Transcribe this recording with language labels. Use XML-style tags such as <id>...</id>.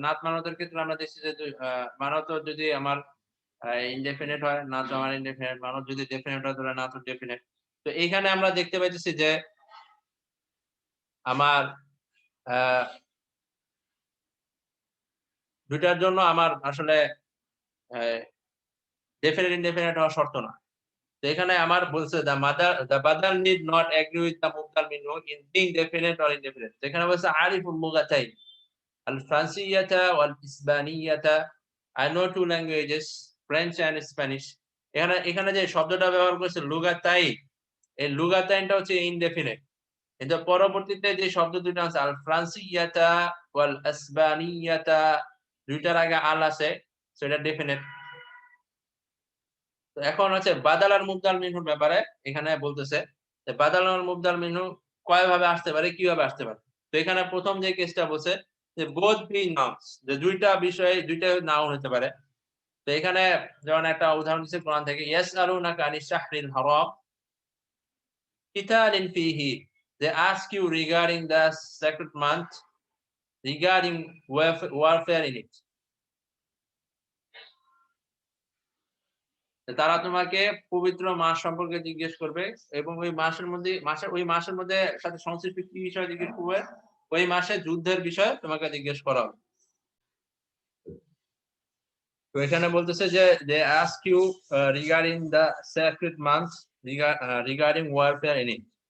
<bn>নাত মানতের ক্ষেত্রে আমরা দেখছি যে মানত যদি আমার ইনডেফিনিট হয়, নাত আমার ইনডেফিনিট, মানত যদি ডেফিনিট হয় তাহলে নাত ডেফিনিট। তো এইখানে আমরা দেখতে পাইতেছি যে আমার আ ২ টার জন্য আমার আসলে অ্যা ডেফিনিট ইনডেফিনিট হওয়া শর্ত না। তো এখানে আমার বলছে</bn> <en>the badal need not agree with the mubdal minhu in being definite or indefinite.</en> <bn>তো এখানে বলছে</bn> <ar>আরিফুল লুগাতাইন আল ফ্রান্সিয়াতা ওয়াল ইসবানিয়াতা।</ar> <en>I know 2 languages, French and Spanish.</en> <bn>এখানে এখানে যে শব্দটা ব্যবহার করেছে লুগাতাইন, এই লুগাতাইনটা হচ্ছে ইনডেফিনিট। কিন্তু পরবর্তীতে যে শব্দ ২ টা আছে আল ফ্রান্সিয়াতা ওয়াল আসবানিয়াতা, ২ টার আগে আল আছে, সো এটা ডেফিনিট। তো এখন হচ্ছে বাদাল আর মুবদাল মিনহুর ব্যাপারে এখানে বলতেছে যে বাদাল আর মুবদাল মিনহু কয়ভাবে আসতে পারে, কিভাবে আসতে পারে। তো এখানে ১ম যে কেসটা বলছে যে</bn> <en>both be nouns,</en> <bn>যে ২ টা বিষয়ে ২ টা নাউন হতে পারে। তো এখানে যেমন একটা উদাহরণ দিচ্ছে কোরআন থেকে</bn> <ar>ইয়াসআলুনাকা আনিশ শাহরিল হারাম কিতালিন ফিহি।</ar> <en>They ask you regarding the sacred month, regarding warfare in it.</en> <bn>তারা তোমাকে পবিত্র মাস সম্পর্কে জিজ্ঞেস করবে এবং ওই মাসের মধ্যে সাথে সংশ্লিষ্ট কি বিষয় জিজ্ঞেস করবে? ওই মাসে যুদ্ধের বিষয়ে তোমাকে জিজ্ঞেস করা হবে। তো এখানে বলতেছে যে</bn> <en>they ask you regarding the sacred months, regarding warfare in it.</en>